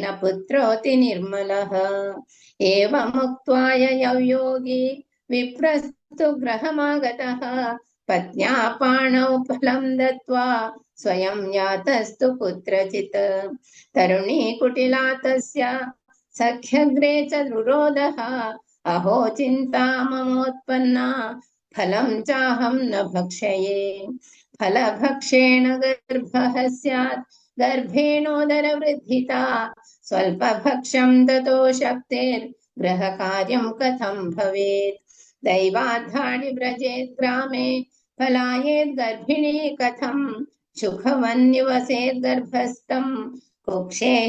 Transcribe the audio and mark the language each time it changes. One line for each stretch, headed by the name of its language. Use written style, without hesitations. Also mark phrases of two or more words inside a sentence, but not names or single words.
Sanskrit: പുത്രോതി നിർമ്മലഃ ഏവമുക്ത്വാ യോഗി വിപ്രസ്തു ഗൃഹമാഗതഃ പത്ന്യാ പാണൗ ഫലം ദത്വാ സ്വയം യാതസ്തു പുത്രചിത് തരുണീ കുടിലാ തസ്യ സഖ്യഗ്രേ ച രുരോധഃ അഹോ ചിന്താ മമോത്പന്ന ഫലം ചാഹം ന ഭക്ഷയേ ഫലഭക്ഷേണ ഗർഭഃ സ്യാത് गर्भेणोदरवृद्धिता स्वल्पभक्षं दतो शक्तिर्गृहकार्यं कथं भवेत् दैवाधानि व्रजेत् ग्रामे पलायेत् गर्भिणी कथं सुखवन्निवसेत् गर्भस्थं कुक्षेः